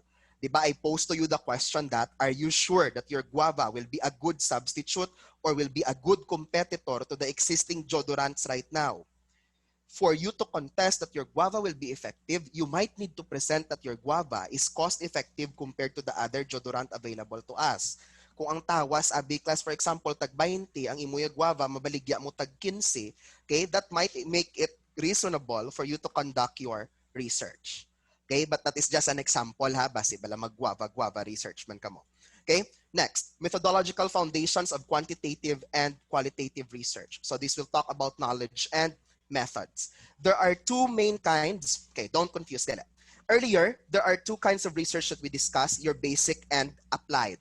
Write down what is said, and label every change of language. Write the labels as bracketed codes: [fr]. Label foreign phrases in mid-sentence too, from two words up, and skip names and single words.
[en] Diba, I posed to you the question that, are you sure that your guava will be a good substitute or will be a good competitor to the existing deodorants right now? For you to contest that your guava will be effective, you might need to present that your guava is cost-effective compared to the other deodorant available to us. [hil] Kung ang tawas, abi class, [en] for example, [hil] tag 20, ang imuya guava, mabaligya mo tag 15, [en] okay, that might make it reasonable for you to conduct your research. Okay, but that is just an example ha, [hil] base bala mag-guava research man kamo. [en] Okay, next, methodological foundations of quantitative and qualitative research. So this will talk about knowledge and methods. There are two main kinds. Okay, don't confuse them. Earlier, there are two kinds of research that we discussed, your basic and applied.